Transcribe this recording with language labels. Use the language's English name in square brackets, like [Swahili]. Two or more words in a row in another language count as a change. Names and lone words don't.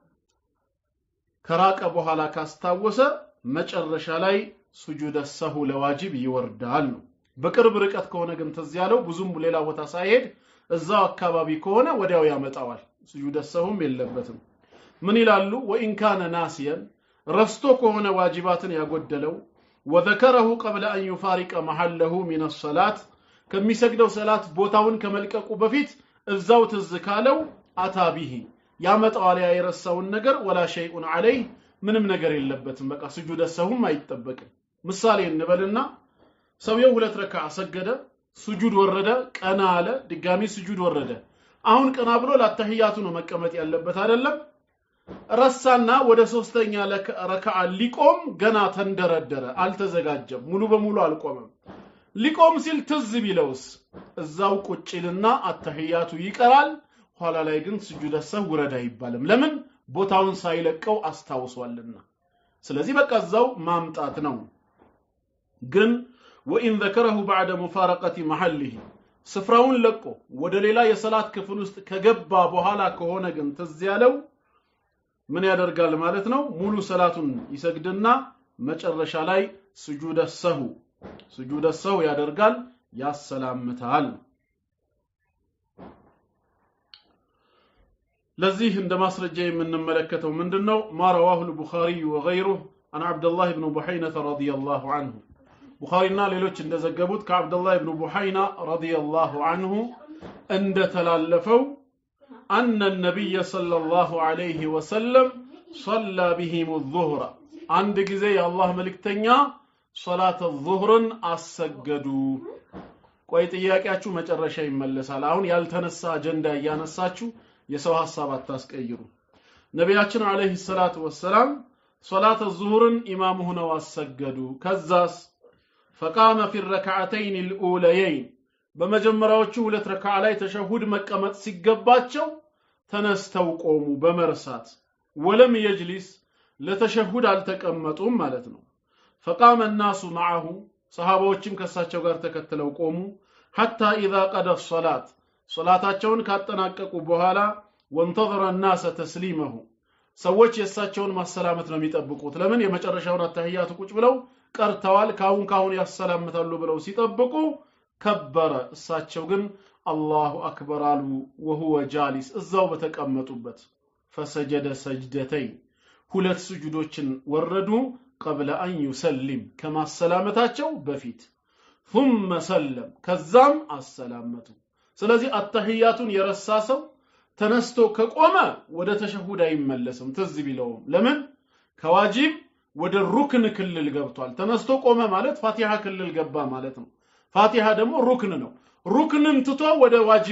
[Amharic] ከራቀ በኋላ ካስታወሰ መጨረሻ ላይ [Arabic] سجود السهو [Amharic] ለዋጅብ ይወርዳል በቅርብ ርቀት ከሆነ ግን ተዝ ያለው ብዙም ሌላ ቦታ ሳይሄድ እዛው አካባቢ ከሆነ ወዲያው ያመጣዋል ስጁድ ሰሁም የለበትም ምን ይላሉ ወኢን [Arabic] كان ناسيا [Amharic] ረስቶ ከሆነ ዋጅባትን ያጎደለው [Arabic] وذكره قبل أن يفارق محله من الصلاة [Amharic] ከሚሰግደው ሰላት ቦታውን ከመልቀቁ በፊት እዛው ተዝካለው አታቢሂ ያመጣዋል ያይረሳውን ነገር [Arabic] ولا شيء عليه [Amharic] ምንም ነገር የለበትም በቃ ስጁድ ሰሁም አይጠበቅም ምሳሌ እንበልና ሰውየው ሁለት ረካዓ ሰገደ ስጁድ ወረደ ቀና አለ ድጋሚ ስጁድ ወረደ አሁን ቀና ብሎ ለተህያቱ ነው መቀመጥ ያለበት አይደለም ረሳና ወደ ሶስተኛ ረካዓ ሊቆም ገና ተንደረደረ አልተዘጋጀም ሙሉ በሙሉ አልቆመም ሊቆም ሲል ትዝ ቢለውስ እዛው ቁጭልና አተህያቱ ይቀራል ኋላ ላይ ግን ስጁድ ሰሁ ወረዳ ይባልም ለምን ቦታውን ሳይለቀው አስታውሷልና ስለዚህ በቃ እዛው ማምጣት ነው ግን [Arabic] وإن ذكره بعد مفارقة محله [Amharic] ስፍራውን ለቆ ወደ ሌላ የሰላት ክፍል ውስጥ ከገባ በኋላ ከሆነ ግን ትዝ ያለው ምን ያደርጋል ማለት ነው ሙሉ ሰላቱን ይሰግድና መጨረሻ ላይ ስጁድ ሰሁ ያደርጋል ያሰላምታል ለዚህ እንደ ማስረጃ የምንመለከተው ምንድነው [Arabic] ما رواه البخاري وغيره عن عبد الله بن بحينة رضي الله عنه [Amharic] ቡኻሪና ሌሎች እንደዘገቡት ከአብዱላህ ኢብኑ ቡሐይና [Arabic] رضي الله عنه [Amharic] እንደተላለፈው [Arabic] أن النبي صلى الله عليه وسلم صلى بهم الظهر عند [Amharic] ጊዜ የአላህ መልእክተኛ ሶላተ ዙህርን አሰገዱ ቆይ ጥያቄያችሁ መጨረሻ ይመለሳል አሁን ያልተነሳ አጀንዳ ያነሳችሁ የሰው ሐሳብ አታስቀይሩ ነብያችን [Arabic] عليه الصلاة والسلام [Amharic] ሶላተ ዙህርን ኢማም ሆነው አሰገዱ ከዛስ [Arabic] فقام في الركعتين الاوليين [Amharic] በመጀመሪያዎቹ ሁለት ረካዓ ላይ ተሸሁድ መቀመጥ ሲገባቸው ተነስተው ቆሙ በመርሳት ወለም يجلس ለተሸሁድ አልተቀመጡም ማለት ነው [Arabic] فقام الناس معه [Amharic] ሰሃባዎችም ከሳቸው ጋር ተከትለው ቆሙ [Arabic] حتى اذا قضى الصلاه [Amharic] ሶላታቸውን ካጠናቀቁ በኋላ [Arabic] وانتظر الناس تسليمه [Amharic] ሰዎች የሳቸውን ማሰላመት ነው የሚጠብቁት ለምን የመጨረሻውን አተህያቱ ቁጭ ብለው ቀርተዋል ካሁን ያሰላምታሉ ብለው ሲጠብቁ ከበረ እሳቸው ግን [Arabic] الله أكبر [Amharic] አሉ [Arabic] وهو جالس [Amharic] እዛው በተቀመጡበት [Arabic] فسجد سجدتين [Amharic] ሁለት ስጁዶችን ወረዱ [Arabic] قبل ان يسلم كما [Amharic] ሰላመታቸው በፊት [Arabic] ثم سلم [Amharic] ከዛም አሰላመቱ ስለዚህ አተህያቱን የረሳ ሰው ተነስቶ ከቆመ ወደ ተሸሁድ አይመለስም ትዝ ቢለውም ለምን ከዋጅብ ወደ ሩክን ክልል ገብቷል ተነስቶ ቆመ ማለት ፋቲሃ ክልል ገባ ማለት ነው ፋቲሃ ደግሞ ሩክን ነው ሩክንን ትቶ ወደ ዋጅብ